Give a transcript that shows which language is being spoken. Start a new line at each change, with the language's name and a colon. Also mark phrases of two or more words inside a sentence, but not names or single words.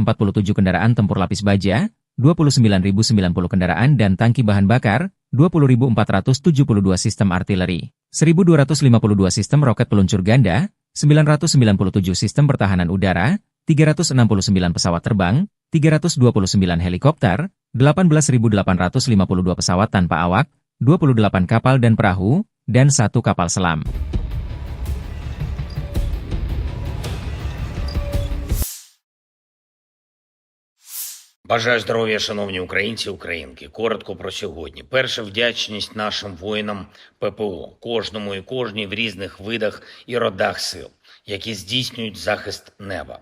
Indonesian: kendaraan tempur lapis baja, 29.090 kendaraan dan tangki bahan bakar, 20.472 sistem artileri, 1.252 sistem roket peluncur ganda, 997 sistem pertahanan udara, 369 pesawat terbang, 329 helikopter, 18.852 pesawat tanpa awak, 28 kapal dan perahu, dan 1 kapal selam.
Ukrainian: Бажаю здоров'я, шановні українці, українки. Коротко про сьогодні. Перша вдячність нашим воїнам ППО, кожному і кожній в різних видах і родах сил, які здійснюють захист неба.